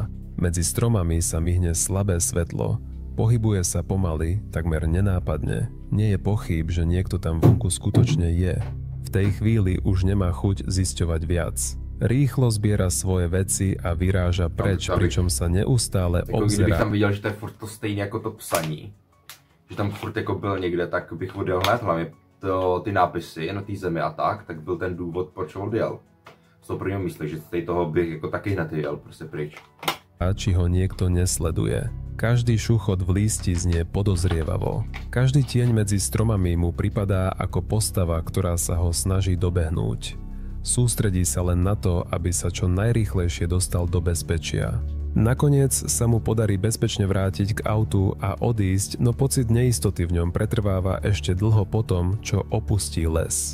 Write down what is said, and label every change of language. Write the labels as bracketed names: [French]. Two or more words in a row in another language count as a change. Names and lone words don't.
[Slovak] Medzi stromami sa myhne slabé svetlo. Pohybuje sa pomaly, takmer nenápadne. Nie je pochýb, že niekto tam vonku skutočne je. V tej chvíli už nemá chuť zisťovať viac. Rýchlo zbiera svoje veci a vyráža preč, pričom sa neustále obzerá. [Czech] Kdybych tam viděl, že to je furt to stejné jako to psaní, že tam furt jako byl někde, tak bych odjel hned, hlavně ty nápisy na té zemi a tak byl ten důvod, proč odjel. Z toho prvního mysli, že z toho bych jako taky hned jel prostě pryč. [Slovak] A či ho niekto nesleduje. Každý šuchot v lísti znie podozrievavo. Každý tieň medzi stromami mu pripadá ako postava, ktorá sa ho snaží dobehnúť. Sústredí sa len na to, aby sa čo najrýchlejšie dostal do bezpečia. Nakoniec sa mu podarí bezpečne vrátiť k autu a odísť, no pocit neistoty v ňom pretrváva ešte dlho potom, čo opustí les.